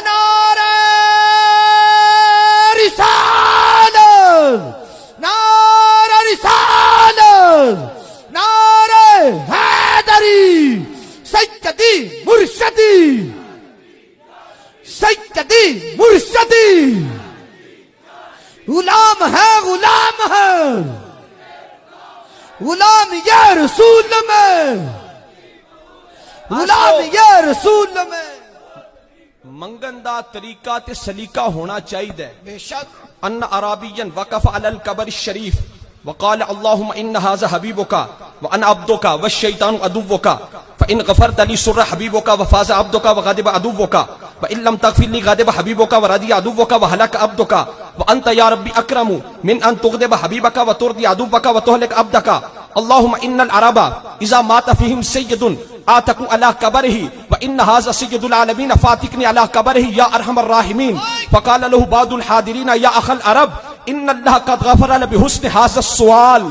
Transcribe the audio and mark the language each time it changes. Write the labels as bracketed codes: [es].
[ur] نعرہ رسالت، نعرہ رسالت، نعرہ حیدری، سیدی مرشدی، سیدی مرشدی، غلام ہے غلام ہے، غلام یا رسول میں، غلام یا رسول میں۔ [pa] منگن دا طریقہ تے سلیقہ ہونا چاہیے۔ [ur] بے شک۔ [ar] ان عربین وقف علی القبر الشریف وقال اللهم ان هذا حبيبك وانا عبدك والشيطان عدوك فان غفرت لي سر حبيبك وفاز عبدك وغضب عدوك وان لم تغفر لي غضب حبيبك ورضي عدوك وهلك عبدك وانت يا ربي اكرم من ان تغضب حبيبك وترضي عدوك وتهلك عبدك اللهم ان العرب اذا مات فيهم سيد آتكوا على قبره وان هذا سيد العالمين فاتكني على قبره يا ارحم الراحمين فقال له بعض الحاضرين يا اخ العرب ان اللہ قد غفر بحسن هذا السؤال.